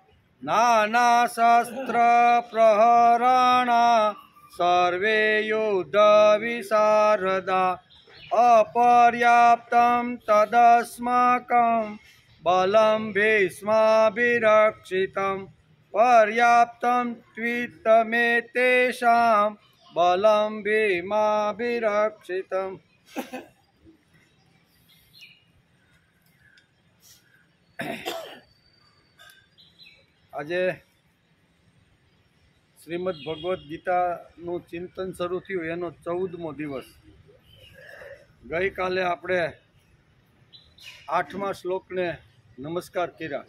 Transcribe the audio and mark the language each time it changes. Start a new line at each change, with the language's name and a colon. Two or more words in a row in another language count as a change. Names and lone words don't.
Sanskrit: नानाशस्त्रप्रहरणा सर्वे युद्धविशारदा अपर्याप्तं तदस्माकं बलं भीष्माभिरक्षितं पर्याप्तं त्वितमेतेषां बलं भीमाभिरक्षितम्।
Gujarati: આજે શ્રીમદ ભગવદ્ ગીતાનું ચિંતન શરૂ થયું એનો 14મો દિવસ। ગઈકાલે આપણે 8મા શ્લોકને નમસ્કાર કર્યા।